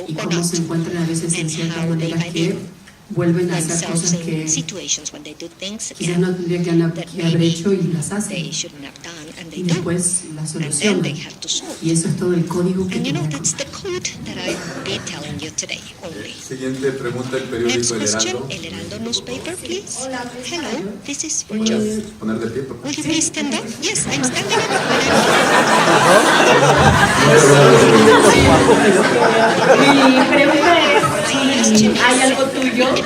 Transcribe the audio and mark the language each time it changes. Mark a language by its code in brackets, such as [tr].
[es] Y cómo se encuentran a veces en ciertas maneras que vuelven a hacer cosas que quizás no tendrían que haber hecho y las hacen. Y después las solucionan. Y eso es todo el código que tenemos. Siguiente pregunta, el periódico El Heraldo. [en] Hola, hello, this is for Joe. [es] Poner de pie, por favor. [en] Will you please stand up? Yes, I'm standing [es] Mi pregunta es si hay algo tuyo.